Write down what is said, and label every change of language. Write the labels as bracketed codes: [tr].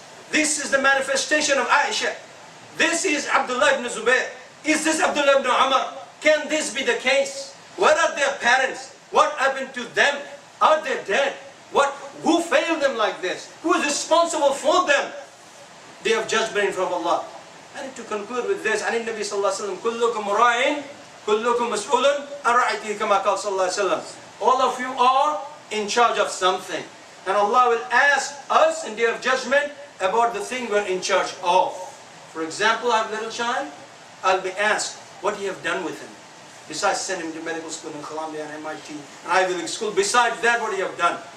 [en] This is the manifestation of Aisha. This is Abdullah ibn Zubayr. Is this Abdullah ibn Umar? Can this be the case? Where are their parents? What happened to them? Are they dead? Who failed them like this? Who is responsible for them? Day of judgment from Allah. I need to conclude with this. [ar] عن النبي صلى الله عليه وسلم كلكم راع كلكم مسؤول عن رعيته كما قال صلى الله عليه وسلم. [en] All of you are in charge of something. And Allah will ask us in Day of Judgment about the thing we're in charge of. For example, I have a little child. I'll be asked what you have done with him. Besides sending him to medical school in Columbia and MIT and Ivy League school, besides that, what you have done?